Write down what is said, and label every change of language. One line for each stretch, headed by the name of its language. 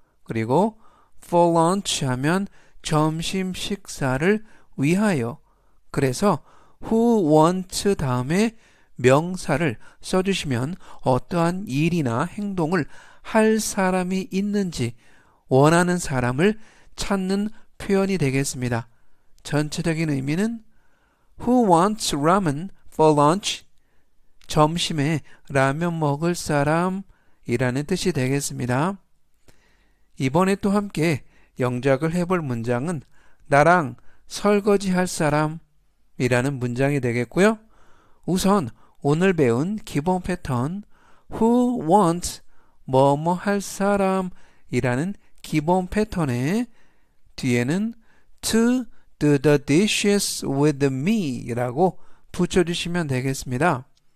Korean: 그리고 for lunch 하면 점심 식사를 위하여. 그래서 who wants 다음에 명사를 써주시면 어떠한 일이나 행동을 할 사람이 있는지 원하는 사람을 찾는 표현이 되겠습니다.
English: 전체적인 의미는 Who wants ramen for lunch?
Korean: 점심에 라면 먹을 사람 이라는 뜻이 되겠습니다. 이번에 또 함께 영작을 해볼 문장은 나랑 설거지 할 사람 이라는 문장이 되겠고요. 우선 오늘 배운 기본 패턴 Who wants 뭐뭐 할 사람 이라는 기본 패턴의 뒤에는 to do the dishes with me 라고 붙여주시면 되겠습니다.